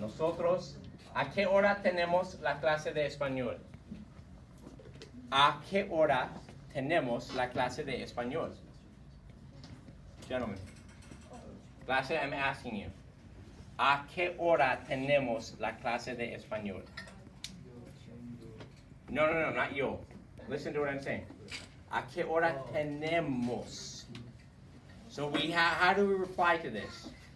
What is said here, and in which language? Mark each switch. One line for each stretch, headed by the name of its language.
Spanish: Nosotros, ¿a qué hora tenemos la clase de español? ¿A qué hora tenemos la clase de español?
English: Gentlemen. Clase, I'm asking you.
Spanish: ¿A qué hora tenemos la clase de español?
English: No, not yo. Listen to what I'm saying.
Spanish: ¿A qué hora tenemos?
English: So how do we reply to this?